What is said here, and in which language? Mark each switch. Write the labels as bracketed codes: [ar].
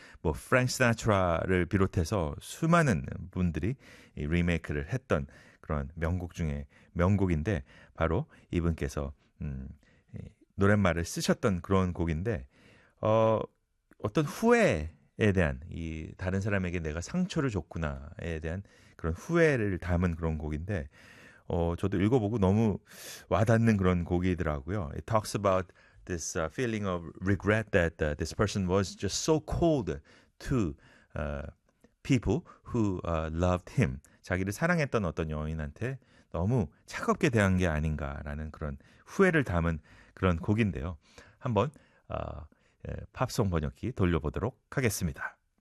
[ko] 뭐 프랭크 시나트라를 비롯해서 수많은 분들이 이 리메이크를 했던 그런 명곡 중에 명곡인데 바로 이분께서 노랫말을 쓰셨던 그런 곡인데 어떤 후회에 대한 이 다른 사람에게 내가 상처를 줬구나에 대한 그런 후회를 담은 그런 곡인데 저도 읽어보고 너무 와닿는 그런 곡이더라고요. [en] It talks about this feeling of regret that this person was just so cold to people who loved him. [ko] 자기를 사랑했던 어떤 여인한테 너무 차갑게 대한 게 아닌가라는 그런 후회를 담은 그런 곡인데요. 한번 팝송 번역기 돌려보도록 하겠습니다.